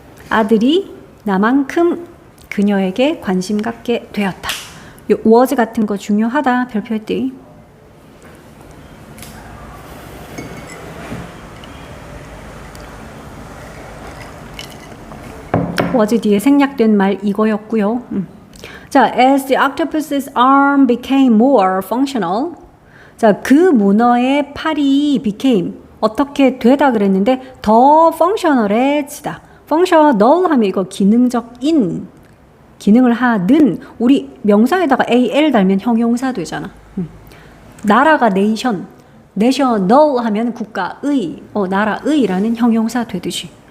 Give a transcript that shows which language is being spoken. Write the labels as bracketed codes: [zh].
[ko] 아들이 나만큼 그녀에게 관심 갖게 되었다. 요 was 같은 거 중요하다. 별표했디. was 뒤에 생략된 말 이거였고요. [en] 자, as the octopus's arm became more functional. [ko] 자, 그 문어의 팔이 became 어떻게 되다 그랬는데 더 functional해지다. functional 하면 이거 기능적인 기능을 하는 우리 명사에다가 al 달면 형용사 되잖아. 나라가 nation, national 하면 국가의, 나라의라는 형용사 되듯이.